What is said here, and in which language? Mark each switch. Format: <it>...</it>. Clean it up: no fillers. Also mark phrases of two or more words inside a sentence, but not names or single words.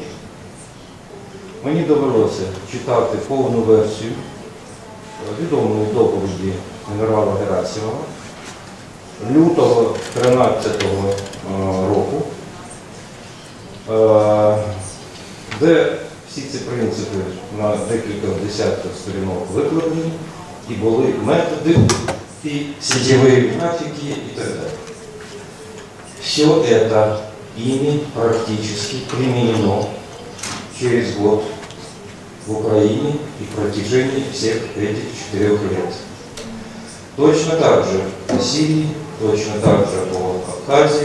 <uk>Мені довелося читати повну версію відомої доповіді генерала Герасимова лютого 2013 року, де всі ці принципи на декілька десятків сторінок викладені, і були методи, і сітєві графіки, і так далі.</uk> <ru>Все это ими практически применено через год в Украине и в протяжении всех этих 4 лет. Точно так же по Сирии, точно так же по Абхазии.</ru>